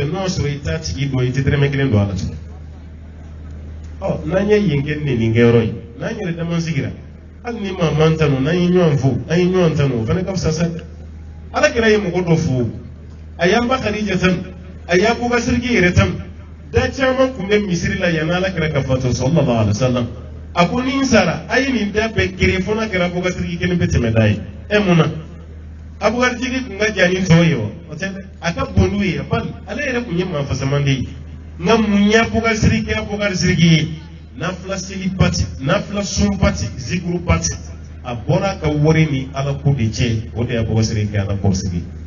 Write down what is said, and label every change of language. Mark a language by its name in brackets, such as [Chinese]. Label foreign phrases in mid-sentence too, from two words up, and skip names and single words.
[Bambara] n'o sɔrɔ i t'a tigi dɔn i tɛ dɛrɛmɛ kelen don a la tugun n'an ye yen kɛ nin kɛyɔrɔ ye n'an yɛrɛ dama sigira hali ni maa man tanu n'an ye ɲɔgɔn fo an ye ɲɔgɔn tanu o fana ka fisa sa ala kɛra ye mɔgɔ dɔ fo a y'an ba Khadija tanu a y'a Abubakar yɛrɛ tanu da caman tun bɛ misiri la yanni ala kɛra ka fatu [Arabic] صلى الله عليه وسلم [Bambara] a ko ni n sara a ye nin da bɛɛ gere fo n'a kɛra Abubakar kelen bɛ tɛmɛ da ye mun na Abubakar tun ka jan ni tɔw ye wa o tɛ dɛ a ka bon n'u ye bali ale yɛrɛ tun ye maa fasaman de ye nka mun ye Abubakar ye n'a fila seli pati n'a fila sun pati zikuru pati a bɔra ka wari ni ala ko de cɛ o de ye Abubakar kɛ ala kɔsigi